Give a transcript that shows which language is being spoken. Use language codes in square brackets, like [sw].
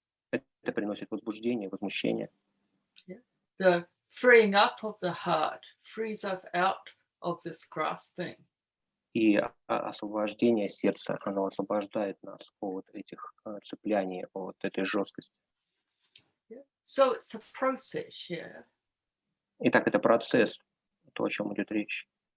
[ru] Это приносит возбуждение, возмущение. [en] the freeing up of the heart frees us out of this grasping. [ru] И освобождение сердца, оно освобождает нас от этих цепляний, от этой жесткости. [en] So it's a process, yeah. [ru] Итак, это процесс, то, о чем идет речь.